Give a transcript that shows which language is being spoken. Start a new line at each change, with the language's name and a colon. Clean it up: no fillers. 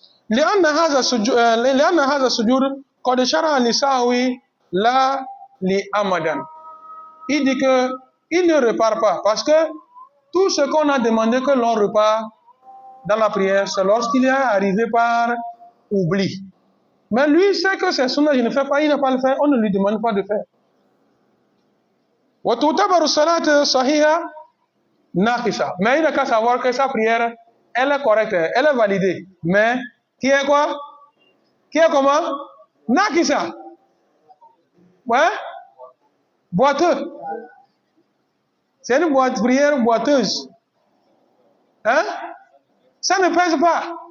Arabic: لأن هذا السجود قد شرع لسهوي لا لأمدا.
French: Il dit que il ne repart pas parce que tout ce qu'on a demandé que l'on repart dans la prière, c'est lorsqu'il est arrivé par oubli. Mais lui sait que c'est sunna, je ne fais pas, il ne pas le faire, on ne lui demande pas de faire.
Arabic: وتعتبر الصلاة صحيحة ناقصة.
French: Mais il n'a qu'à savoir que sa prière, elle est correcte, elle est validée. Mais qui est quoi? Qui est comment? Nakisa. Ouais? Boiteux. C'est une prière boiteuse. Hein? Ça ne pèse pas.